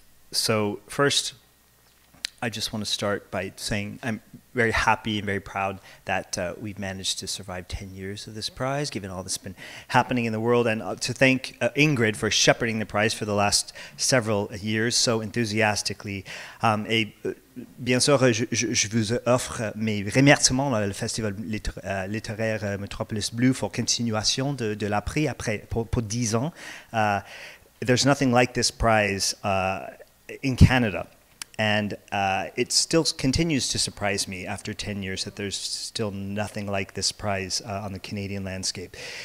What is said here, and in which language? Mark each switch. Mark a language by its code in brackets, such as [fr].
[en] So first, I just want to start by saying I'm very happy and very proud that we've managed to survive 10 years of this prize, given all that's been happening in the world, and to thank Ingrid for shepherding the prize for the last several years so enthusiastically. [fr] Et bien sûr, je vous offre mes remerciements au Festival littéraire Metropolis Blue pour continuation de la prix pour 10 ans. [en] There's nothing like this prize in Canada, and it still continues to surprise me after 10 years that there's still nothing like this prize on the Canadian landscape.